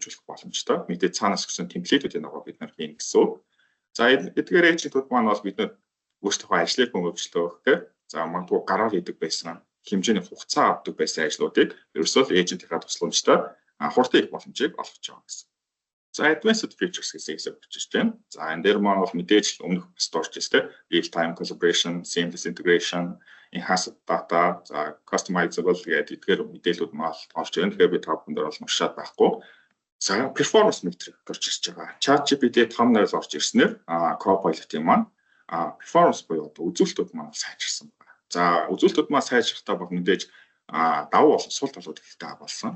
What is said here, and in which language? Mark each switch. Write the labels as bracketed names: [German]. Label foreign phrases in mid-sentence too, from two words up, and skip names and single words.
[Mongolian] Мэдээж цаанаас өгсөн темплейтүүдийн нөгөө бид нар хийн гэсэн. За эдгээр эйжентүүд маань бол бид нэр өөрсдийнхөө ажлыг хөнгөвчлөх тийм за магадгүй гараар хийдэг байсан хэмжээний хугацаа авдаг байсан ажлуудыг ерөөсөө эйжентийнхаа тусламжтай хурдан их боломжийг олгож байгаа гэсэн. За [English] advanced features [Mongolian] гэсэн хэсэг бичиж байна. За энэ дээр маань бол мэдээж өмнөх storage тийм [English] real time collaboration, seamless integration, enhanced data, [Mongolian] за customizable гэдэг эдгээр мэдээлүүд маань орж ирнэ. Тэгэхээр би та бүхэн дээр бол уншаад байхгүй. За [English] performance metric [Mongolian] орж ирж байгаа. ChatGPT 5.0 орж ирснээр Copilot-ийн маань performance буюу үзүүлэлтүүд маань сайжирсан байна. За үзүүлэлтүүд маань сайжрахтаа бол мэдээж давуу болсон сул талууд ихтэй болсон.